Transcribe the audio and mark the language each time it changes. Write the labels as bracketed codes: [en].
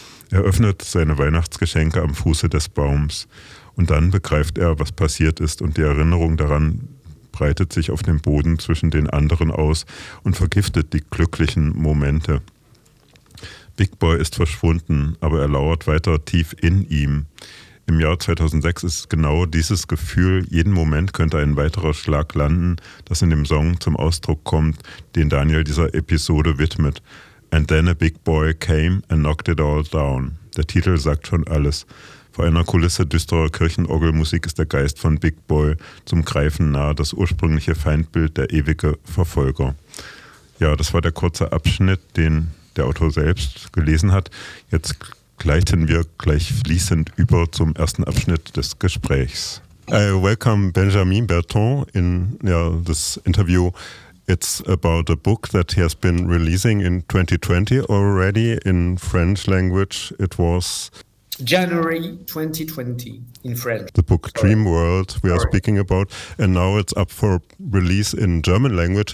[de] Er öffnet seine Weihnachtsgeschenke am Fuße des Baums. Und dann begreift er, was passiert ist, und die Erinnerung daran breitet sich auf dem Boden zwischen den anderen aus und vergiftet die glücklichen Momente. Big Boy ist verschwunden, aber er lauert weiter tief in ihm. Im Jahr 2006 ist genau dieses Gefühl, jeden Moment könnte ein weiterer Schlag landen, das in dem Song zum Ausdruck kommt, den Daniel dieser Episode widmet. [en] And then a big boy came and knocked it all down. [de] Der Titel sagt schon alles. Vor einer Kulisse düsterer Kirchenorgelmusik ist der Geist von Big Boy zum Greifen nah, das ursprüngliche Feindbild, der ewige Verfolger. Ja, das war der kurze Abschnitt, den der Autor selbst gelesen hat. Jetzt gleiten wir gleich fließend über zum ersten Abschnitt des Gesprächs. [en] I welcome Benjamin Berton in this interview. It's about a book that he has been releasing in 2020 already in French language. It was January 2020 in French. The book Dream World we are speaking about. And now it's up for release in German language.